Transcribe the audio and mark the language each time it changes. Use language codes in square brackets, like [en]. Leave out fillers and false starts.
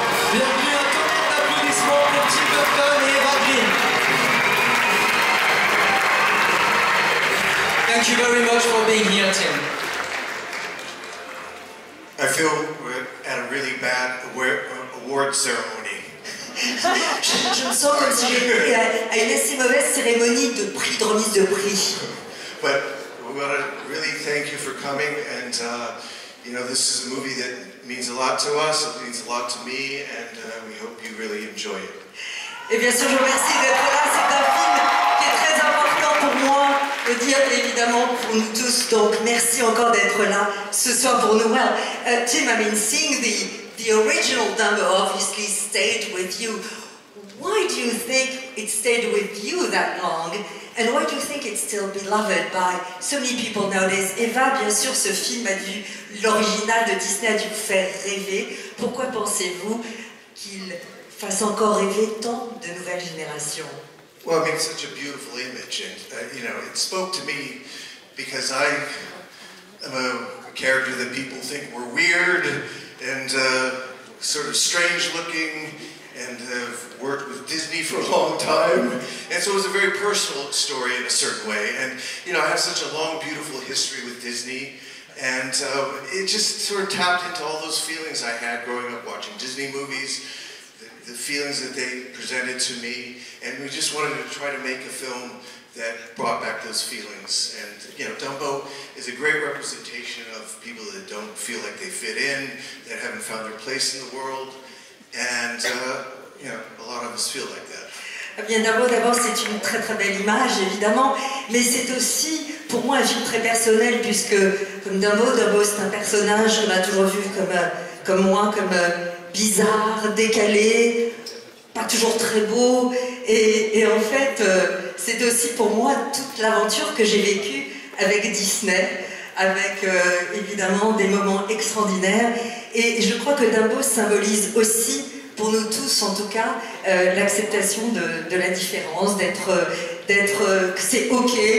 [fr] Bienvenue, un tonnerre d'applaudissements pour Tim Burton et Eva Green. [en] Thank you very much for being here, Tim. I feel we're at a really bad award ceremony. [fr] Je me sens comme si j'étais à une assez mauvaise cérémonie de prix, de remise de prix. [en] But we want to really thank you for coming, and you know, this is a movie that means a lot to us, it means a lot to me, and we hope you really enjoy it. [fr] Et bien sûr, je vous remercie d'être là. C'est un film qui est très important pour moi, de dire évidemment pour nous tous. Donc, merci encore d'être là ce soir pour nous. [en] Well, Tim, I mean, seeing the original Dumbo obviously stayed with you. Why do you think it stayed with you that long? And why do you think it's still beloved by so many people nowadays? [fr] Eva, bien sûr, ce film l'original de Disney a dû vous faire rêver. Pourquoi pensez-vous qu'il fasse encore rêver tant de nouvelles générations? [en] Well, I mean, it's such a beautiful image, and you know, it spoke to me because I am a character that people think we're weird and sort of strange looking, and have worked with Disney for a long time, and so it was a very personal story in a certain way. And you know, I have such a long, beautiful history with Disney, and it just sort of tapped into all those feelings I had growing up watching Disney movies, the feelings that they presented to me, and we just wanted to try to make a film that brought back those feelings. And you know, Dumbo is a great representation of people that don't feel like they fit in, that haven't found their place in the world. And, you know, a lot of us feel like that. [fr] Eh bien, d'abord, c'est une très très belle image, évidemment, mais c'est aussi, pour moi, un film très personnel, puisque, comme Dumbo, c'est un personnage qu'on a toujours vu comme moi, comme bizarre, décalé, pas toujours très beau, et en fait, c'est aussi pour moi toute l'aventure que j'ai vécue avec Disney, avec évidemment des moments extraordinaires, et je crois que Dumbo symbolise aussi, pour nous tous en tout cas, l'acceptation de la différence, que c'est ok,